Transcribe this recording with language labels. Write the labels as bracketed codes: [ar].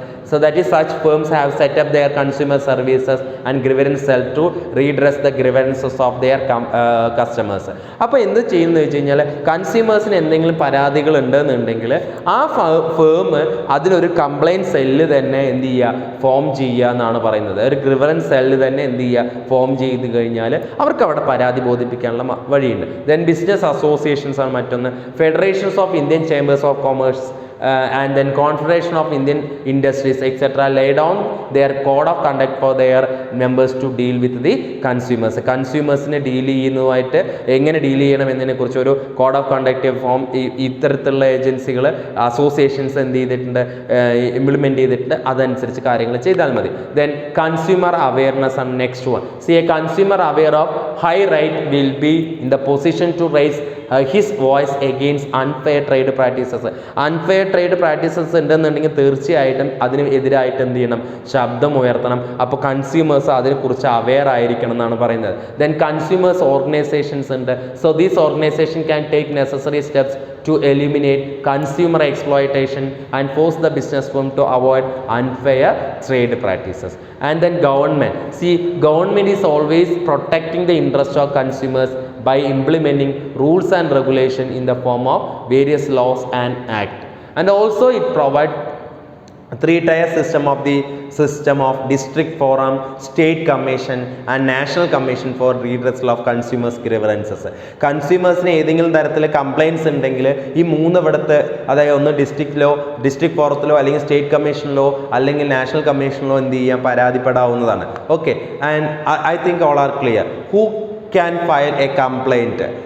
[en] So that is, such firms have set up their consumer services and grievance cell to redress the grievances of their customers. [ml] അപ്പോൾ എന്ത് ചെയ്യുന്നത് വെച്ച് കഴിഞ്ഞാൽ, കൺസ്യൂമേഴ്സിന് എന്തെങ്കിലും പരാതികൾ ഉണ്ടെന്നുണ്ടെങ്കിൽ ആ ഫേം അതിലൊരു കംപ്ലയിൻറ്റ് സെല്ല് തന്നെ എന്ത് ചെയ്യുക, ഫോം ചെയ്യുക എന്നാണ് പറയുന്നത്. ഒരു ഗ്രിവറൻസ് സെല്ല് തന്നെ എന്ത് ചെയ്യുക, ഫോം ചെയ്ത് കഴിഞ്ഞാൽ അവർക്ക് അവിടെ പരാതി ബോധിപ്പിക്കാനുള്ള വഴിയുണ്ട്. ദെൻ ബിസിനസ് അസോസിയേഷൻസ് ആണ് മറ്റൊന്ന്. [en] Federations of Indian chambers of commerce and then Confederation of Indian Industries etc. lay down their code of conduct for their members to deal with the consumers. [ml] കൺസ്യൂമേഴ്സിനെ deal ചെയ്യുന്നതുമായിട്ട് എങ്ങനെ deal ചെയ്യണം എന്നതിനെ കുറിച്ച് ഒരു code of conduct form ഇത്തരത്തിലുള്ള ഏജൻസികൾ, associations എന്ത് ചെയ്തിട്ടുണ്ട്, implement ചെയ്തിട്ടുണ്ട്. അതനുസരിച്ച് കാര്യങ്ങൾ ചെയ്താൽ മതി. ദെൻ കൺസ്യൂമർ അവെയർനെസ് ആണ് next one. [en] See a consumer aware of his right will be in the position to raise his voice against unfair trade practices. [ml] Unfair trade practices ഉണ്ടെന്നുണ്ടെങ്കിൽ തീർച്ചയായിട്ടും അതിന് എതിരായിട്ട് എന്ത് ചെയ്യണം, ശബ്ദം ഉയർത്തണം. അപ്പോൾ കൺസ്യൂമേഴ്സ് അതിനെക്കുറിച്ച് അവെയർ ആയിരിക്കണം എന്നാണ് പറയുന്നത്. ദെൻ കൺസ്യൂമേഴ്സ് ഓർഗനൈസേഷൻസ് ഉണ്ട്. [en] So these organisation can take necessary steps to eliminate consumer exploitation and force the business firm to avoid unfair trade practices. And then government. See, government is always protecting the interest of consumers by implementing rules and regulation in the form of various laws and act. And also it provides three-tier system of district forum, state commission and national commission for redressal of consumers grievances. [ml] കൺസ്യൂമേഴ്സിന് ഏതെങ്കിലും തരത്തിൽ compliance ഉണ്ടെങ്കിൽ ഈ മൂന്നിടത്ത്, അതായത് ഒന്ന് ഡിസ്ട്രിക്റ്റിലോ district ഫോറത്തിലോ അല്ലെങ്കിൽ state കമ്മീഷനിലോ അല്ലെങ്കിൽ national കമ്മീഷനിലോ എന്ത് ചെയ്യാം, പരാതിപ്പെടാവുന്നതാണ്. [en] Okay, and I think all are clear. Who can file a complaint?